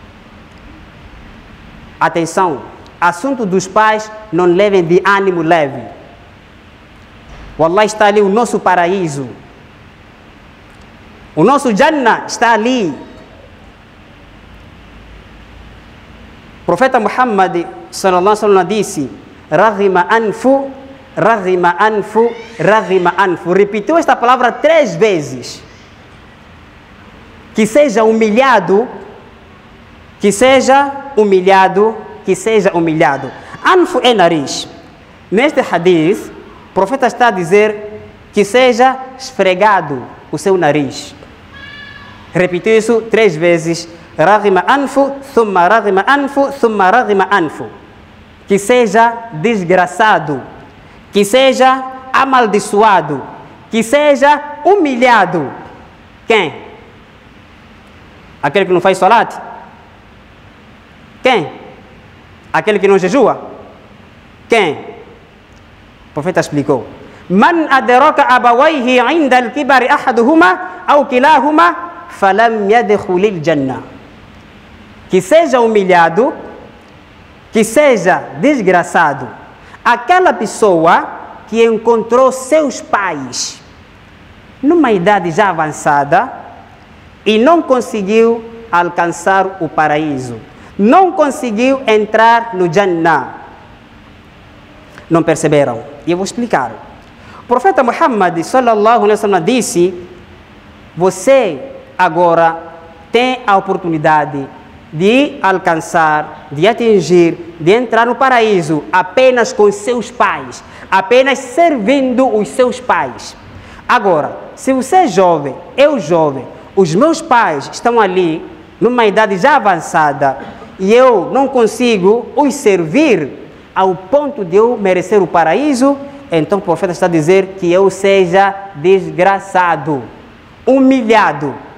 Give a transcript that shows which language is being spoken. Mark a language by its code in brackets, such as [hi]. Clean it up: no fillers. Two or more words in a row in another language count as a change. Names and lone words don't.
[pt] Atenção, assunto dos pais não levem de ânimo leve. Wallah, está ali o nosso paraíso. O nosso Jannah está ali. O profeta Muhammad [ar] صلى الله عليه وسلم [pt] disse, [ar] رغم أنف رغم أنف رغم أنف. [pt] Repetiu esta palavra 3 vezes. Que seja humilhado, que seja humilhado, que seja humilhado. Anfu é nariz. Neste hadith, o profeta está a dizer que seja esfregado o seu nariz. Repetiu isso 3 vezes. [ar] رغم أنف ثم رغم أنف ثم رغم أنف. [pt] Que seja desgraçado, que seja amaldiçoado, que seja humilhado. Quem? Aquele que não faz salat? Quem? Aquele que não jejua? Quem? O profeta explicou. [ar] من أدرك أبويه عند الكبر أحدهما أو كلاهما فلم يدخل الجنة. [pt] Que seja humilhado, que seja desgraçado, aquela pessoa que encontrou seus pais numa idade já avançada e não conseguiu alcançar o paraíso, não conseguiu entrar no Jannah. Não perceberam? E eu vou explicar. O profeta Muhammad [ar] صلى الله عليه وسلم [pt] disse: você agora tem a oportunidade de alcançar, de atingir, de entrar no paraíso apenas com seus pais, apenas servindo os seus pais. Agora, se você é jovem, eu jovem, os meus pais estão ali numa idade já avançada e eu não consigo os servir ao ponto de eu merecer o paraíso, então o profeta está a dizer que eu seja desgraçado, humilhado.